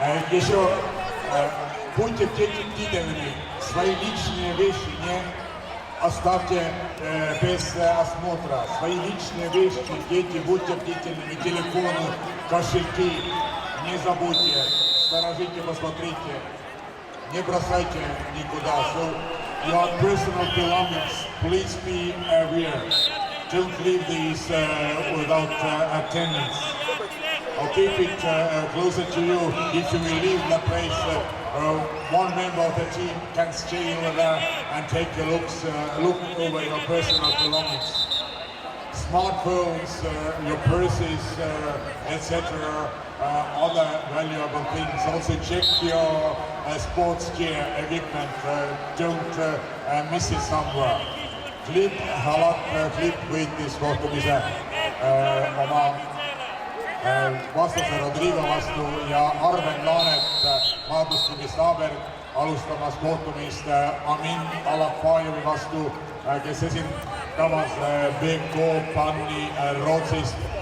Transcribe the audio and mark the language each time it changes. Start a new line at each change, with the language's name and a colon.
Russian: Еще будьте бдительными, свои личные вещи не оставьте без осмотра. Свои личные вещи, дети, будьте бдительными, телефоны, кошельки, не забудьте, сторожите, посмотрите, не бросайте никуда.
English: So, your personal belongings, please be aware. Don't leave these without attendance. Or keep it closer to you. If you will leave the place, one member of the team can stay over there and take a look over your personal belongings. Smartphones, your purses, etc., other valuable things. Also check your sports gear, equipment. Don't miss it somewhere.
Estonian: Clip, Halat, Clip võitis kohtumise oma vastase Rodrigo vastu ja Arven Laanet, maadlusklubi Staaberg, alustamas kohtumist Amin Alapajevi vastu, kes esindamas BK Panni Rootsist.